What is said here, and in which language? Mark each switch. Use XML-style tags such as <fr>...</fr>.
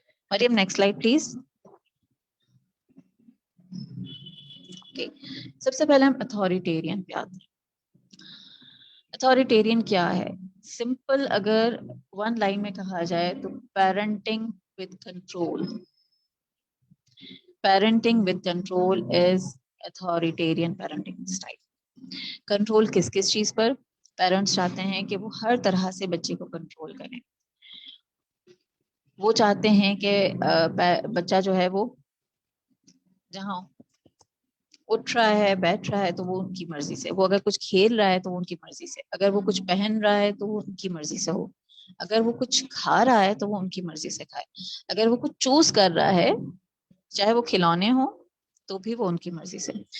<ur>Maryam next slide please. سب سے پہلے ہم اتھارٹیرین پہ آتے ہیں. اتھارٹیرین کیا ہے؟ سمپل اگر 1 لائن میں کہا جائے تو parenting</ur> <en>with control. Parenting with control is authoritarian parenting style.</en> <ur>Control کس چیز پر؟ پیرنٹس چاہتے ہیں کہ وہ ہر طرح سے بچے کو کنٹرول کریں. وہ چاہتے ہیں کہ بچہ جو ہے وہ جہاں اٹھ رہا ہے، بیٹھ رہا ہے تو وہ ان کی مرضی سے، وہ اگر کچھ کھیل رہا ہے تو وہ ان کی مرضی سے، اگر وہ کچھ پہن رہا ہے تو وہ ان کی مرضی سے ہو، اگر وہ کچھ کھا رہا ہے تو وہ ان کی مرضی سے کھائے، اگر وہ کچھ چوز کر رہا ہے چاہے وہ کھلونے ہوں تو بھی وہ ان کی مرضی سے.</ur>